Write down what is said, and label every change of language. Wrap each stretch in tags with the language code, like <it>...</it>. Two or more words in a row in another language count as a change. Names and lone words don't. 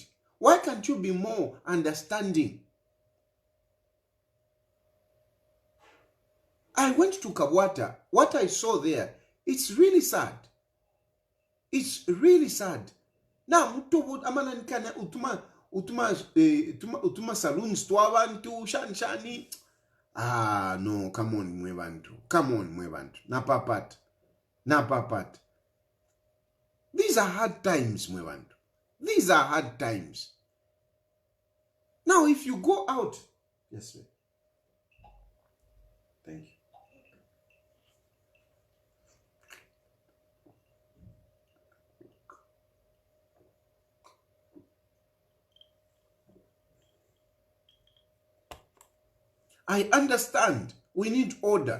<en>Why can't you be more understanding? I went to Kabwata. What I saw there, it's really sad. It's really sad. Now,</en> <bem>utuma saloons to abantu shani.</bem> <en>Ah, no, come on, mwebantu. Come on, mwebantu. Napapat. These are hard times, mwebantu. These are hard times. Now, if you go out, yes, sir. Thank you. I understand we need order.</en>